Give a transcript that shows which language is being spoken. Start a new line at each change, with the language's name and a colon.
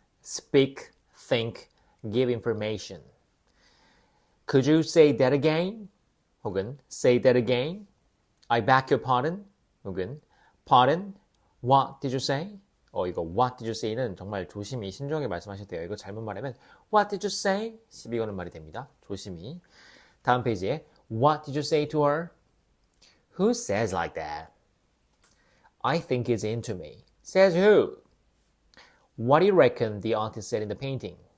English: Speak, think, give information. Could you say that again?
Korean: 혹은
English: say that again? I beg your pardon?
Korean: 혹은
English: pardon? What did you say?
Korean: 이거
English: what did you say
Korean: 는 정말 조심히 신중하게 말씀하셔야 돼요. 이거 잘못 말하면
English: what did you say?
Korean: 시비 거는 말이 됩니다. 조심히.
English: 다음 페이지에 What did you say to her? Who says like that? I think he's into me. Says who? What do you reckon the artist said in the painting?